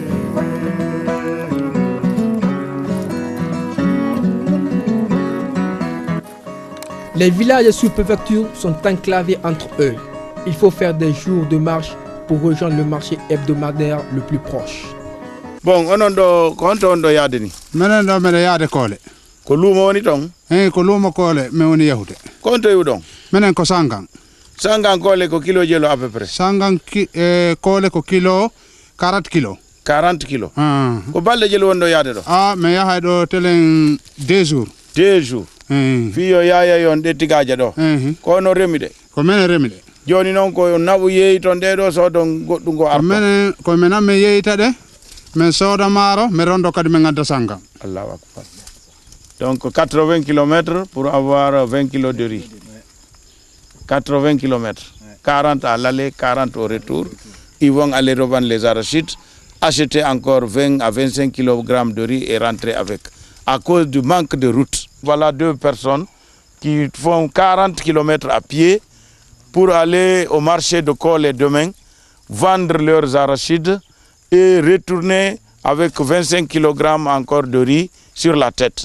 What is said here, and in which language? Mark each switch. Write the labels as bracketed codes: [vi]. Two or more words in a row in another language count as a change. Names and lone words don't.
[fr] Les villages et sous-préfectures sont enclavés entre eux. Il faut faire des jours de marche pour rejoindre le marché hebdomadaire le plus proche. Bon, [ff] onon do konto on do yaade ni. Menen do mede yaade Kole. Ko lumo woni ton? Ko lumo Kole me woni yahude. Konto yu don? Menen ko Sangang. Sangang Kole ko kilo jelo [fr] à peu près. [ff] Sangang Kole ko kilo 40 kilo. 40 kilo. Ko balde jelo won do yaade do? Me yahay do telen 2 jours. 2 jours. Fiyo yaya yon de tigaja do. Ko no remide. Ko menen remide. Joni non ko nabu yeyi ton de do so don goddu go arto. Ko menen me yeyita de. Mais soda maro me rondo kadi me gadda Sangang. [ar] Allahu akbar. [fr] Donc 80 km pour avoir 20 kg de riz. 80 km. 40 à l'aller, 40 au retour. Ils vont aller revendre les arachides, acheter encore 20 à 25 kg de riz et rentrer avec. À cause du manque de route. Voilà 2 personnes qui font 40 km à pied pour aller au marché de Kole demain, vendre leurs arachides et retourner avec 25 kg encore de riz sur la tête.